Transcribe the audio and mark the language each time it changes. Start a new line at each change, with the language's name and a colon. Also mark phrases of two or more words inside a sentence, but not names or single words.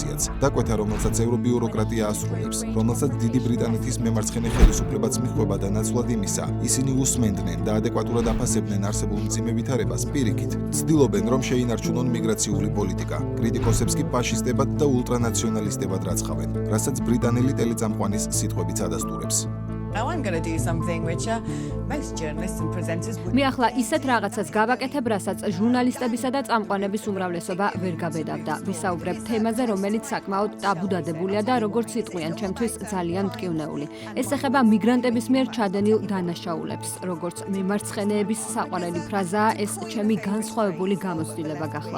Georgian: დაკვეთა, რომელსაც ევრობიუროკრატია ასრულებს, რომელსაც რასაც დიდი ბრიტანეთის მემარცხენე ხელისუფლებაც მიჰყვება და ნაცვლად იმისა, ისინი უსმენდნენ და ადეკვატურად აფასებდნენ არსებულ მძიმე ვითარებას პირიქით. ცდილობენ, რომ შეინარჩუნონ მიგრაციული პოლიტიკა. კრიტიკოსებს კი ფაშისტებად და ულტრანაციონალისტებად რაცხავენ, რასაც ბრიტანელი ტელეწამყვანის სიტყვებიც ადასტურებს.
English: Now I'm going to do something which most journalists and presenters would
Georgian: მე ახლა ისეთ რაღაცას გავაკეთებ, რასაც ჟურნალისტებისა და წამყვანების უმრავლესობა ვერ გაბედავდა. ვისაუბრებ თემაზე, რომელიც საკმაოდ ტაბუ დადებულია და როგორც იტყვიან, ჩემთვის ძალიან მტკივნეული. ეს ეხება მიგრანტების მიერ ჩადენილ დანაშაულებს. როგორც მემარცხენეების საყვარელი ფრაზაა, ეს ჩემი განსხვავებული გამოცდილება გახლავთ.